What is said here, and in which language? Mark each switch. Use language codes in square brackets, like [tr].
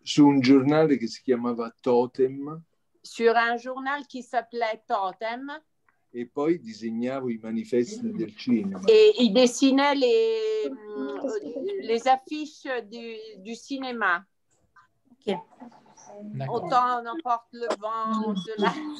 [it] Su un giornale che si chiamava Totem. [fr] Sur un journal qui s'appelait Totem. [it] E poi disegnavo i manifesti del cinema. [fr] Et il dessinait les affiches du cinéma. Ok. Autant n'emporte le vent de la...